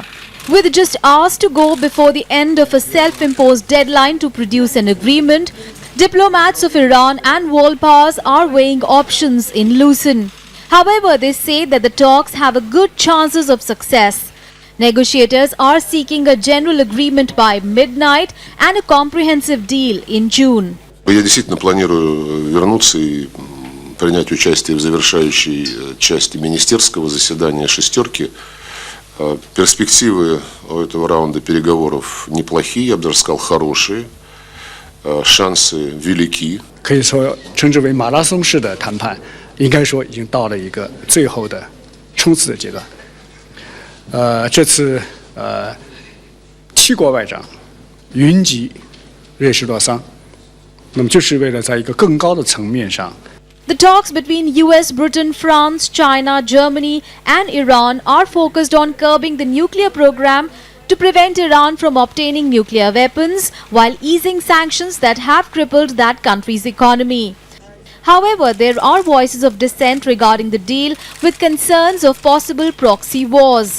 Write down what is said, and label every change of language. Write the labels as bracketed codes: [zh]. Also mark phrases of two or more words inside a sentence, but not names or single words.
[en] With just hours to go before the end of a self-imposed deadline to produce an agreement, diplomats of Iran and world powers are weighing options in Lucerne. However, they say that the talks have a good chances of success. Negotiators are seeking a general agreement by midnight and a comprehensive deal in June. [ru] Я действительно планирую вернуться и принять участие в завершающей части министерского заседания «шестерки». Перспективы у этого раунда переговоров неплохие, я бы даже сказал, хорошие. Шансы велики. [zh] 可以说称之为马拉松式的谈判，应该说已经到了一个最后的冲刺的阶段。这次7国外长云集瑞士洛桑，那么就是为了在一个更高的层面上。 [en] The talks between US, Britain, France, China, Germany and Iran are focused on curbing the nuclear program to prevent Iran from obtaining nuclear weapons while easing sanctions that have crippled that country's economy. However, there are voices of dissent regarding the deal with concerns of possible proxy wars.